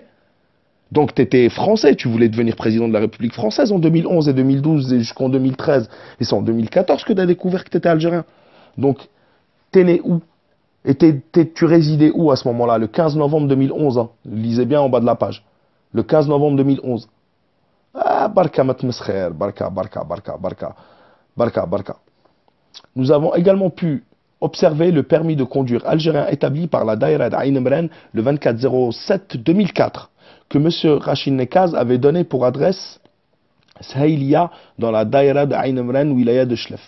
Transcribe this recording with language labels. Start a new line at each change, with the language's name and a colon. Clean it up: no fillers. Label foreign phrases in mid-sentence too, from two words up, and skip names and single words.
French: Donc, tu étais français. Tu voulais devenir président de la République française en 2011 et 2012 et jusqu'en 2013. Et c'est en 2014 que tu as découvert que tu étais algérien. Donc, t'es né où? Et tu résidais où à ce moment-là? Le 15 novembre 2011. Hein. Lisez bien en bas de la page. Le 15 novembre 2011.
Arabic: Ah, barka matmescher, barka, barka, barka, barka, barka, barka.
French: Nous avons également pu observer le permis de conduire algérien établi par la Daïra d'Aïn Mren le 24/07/2004 que M. Rachid Nekaz avait donné pour adresse Sahiliya dans la Daïra d'Aïn Mren, wilaya de Chlef.